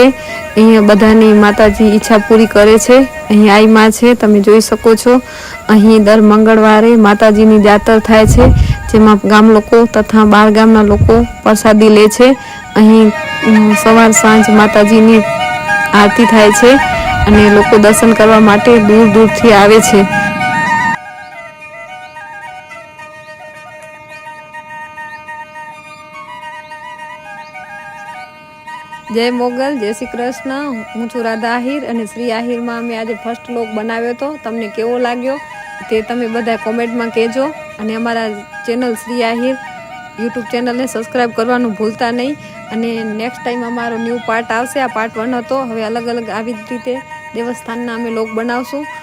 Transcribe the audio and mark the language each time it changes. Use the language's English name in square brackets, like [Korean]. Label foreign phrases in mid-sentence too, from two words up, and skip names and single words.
[Gujarati] અહીં બધાની માતાજી ઈચ્છા પૂરી કરે છે। અહીં આઈ માં છે, તમે જોઈ સકો છો। અહીં દર મંગળવારે માતાજીની જાતર થાય છે, જેમાં ગામ લોકો તથા બાર ગામના લોકો પ્રસાદી લે છે। અહીં સવાર સાંજ માતાજીની આરતી થાય છે અને લોકો દર્શન કરવા માટે દૂર દૂરથી આવે છે। જય મોગલ, જય શ્રી કૃષ્ણ। હું છું રાધા આહિર અને શ્રી આહિર મેં અમે આજ [English] first vlog [Gujarati] બનાવ્યો તો તમને કેવો લાગ્યો તે તમે બધા કૉમેન્ટ મેં કહેજો અને અમારા ચેનલ શ્રી આહિર [English] YouTube channel [Gujarati] ને સબ્સ્ક્રાઇબ કરવાનું ભૂલતા નહીં। અને [English] next time [Gujarati] અમારો [English] new part [Gujarati] આવશે। આ પાર્ટ 1 હતો। હવે અલગ અલગ આવી રીતે દેવસ્થાનના અમે વ્લૉગ બનાવશું।